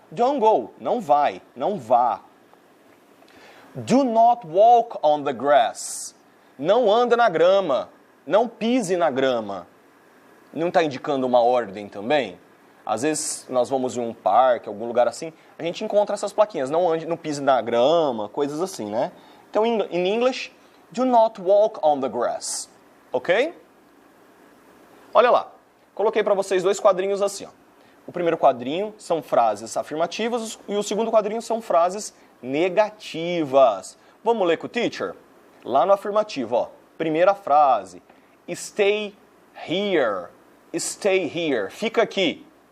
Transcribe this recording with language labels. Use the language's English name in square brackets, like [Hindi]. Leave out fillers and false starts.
[English] Don't go, [Portuguese] não vai, não vá. [English] Do not walk on the grass. [Portuguese] Não anda na grama, não pise na grama. Não está indicando uma ordem também? Às vezes nós vamos em um parque, algum lugar assim, a gente encontra essas plaquinhas, não ande, não pise na grama, coisas assim, né? [English] Então, in English, do not walk on the grass. Ok? [Portuguese] Olha lá, coloquei para vocês dois quadrinhos assim, ó. O primeiro quadrinho são frases afirmativas e o segundo quadrinho são frases negativas. Vamos ler com o teacher? Lá no afirmativo, ó. Primeira frase. [English] Stay here. Stay here. [Portuguese] Fica aqui.